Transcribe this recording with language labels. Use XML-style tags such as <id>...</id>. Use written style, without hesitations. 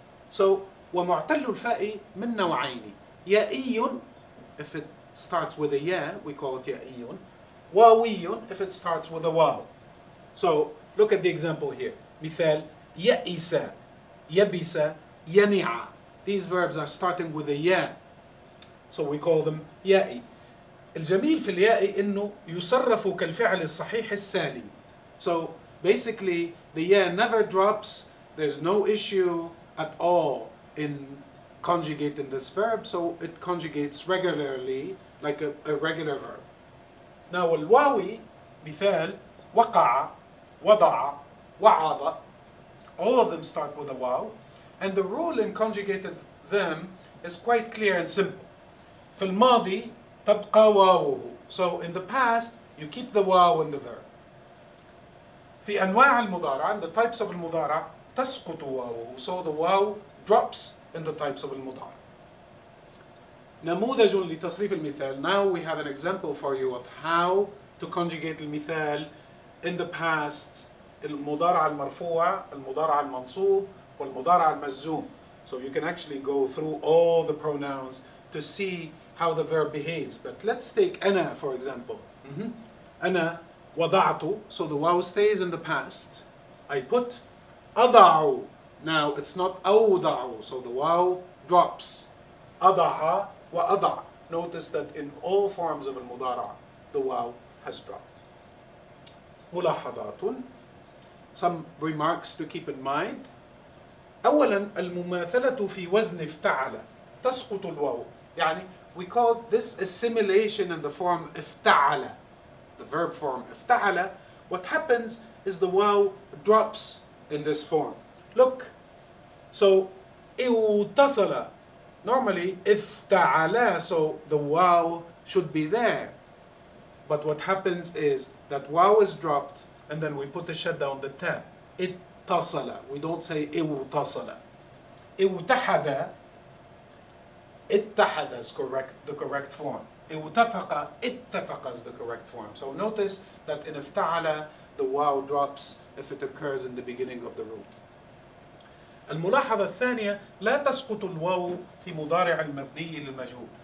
<en>So</en> <ar>ومعتل الفاء من نوعين، يائي</ar> <en>if it starts with a ياء we call it يائي، واوي if it starts with a واو. So look at the example here.</en> <ar>مثال يئس، يبس، ينع.</ar> <en>These verbs are starting with a ياء, so we call them يائي.</en> <ar>الجميل في الياء إنه يصرف كالفعل الصحيح السالم.</ar> <en>So basically the ياء never drops. There's no issue at all in conjugating this verb, so it conjugates regularly like a regular verb.</en> <ar>Now الواوي مثال وقع، وضع، وعظ.</ar> <en>All of them start with a واو, and the rule in conjugating them is quite clear and simple.</en> <ar>في الماضي تبقى واوه.</ar> <en>So in the past you keep the واو in the verb.</en> <ar>في أنواع المضارع,</ar> <en>in the types of</en> <ar>المضارع تسقط واوه.</ar> <en>So the واو drops in the types of المضارع.</en> <ar>نموذج لتصريف المثال.</ar> <en>Now we have an example for you of how to conjugate المثال in the past.</en> <ar>المضارع المرفوع، المضارع المنصوب، والمضارع المجزوم.</ar> <en>So you can actually go through all the pronouns to see how the verb behaves. But let's take أنا for example.</en> <ar>أنا وضعت,</ar> <en>so the واو stays in the past. I put أضع. Now it's not أوضع, so the واو drops.</en> <ar>أضع وأضع.</ar> <en>Notice that in all forms of المضارع the واو has dropped.</en> <ar>ملاحظات.</ar> <en>Some remarks to keep in mind.</en> <ar>أولا المماثلة في وزن افتعل تسقط الواو.</ar> <en>يعني we call this assimilation in the form افتعل, the verb form افتعل. What happens is the واو drops in this form. Look, so اتصل, normally افتعل, so the واو should be there. But what happens is that واو is dropped, and then we put a shadda on the ta.</en> <ar>اتصل.</ar> <en>We don't say اتصل.</en> <ar>اتحد.</ar> <en>اتحد is the correct form.</en> <ar>اتفق.</ar> <en>اتفق is the correct form. So notice that in افتعل the واو drops if it occurs in the beginning of the root.</en> <ar>الملاحظة الثانية لا تسقط الواو في مضارع المبني للمجهول.</ar>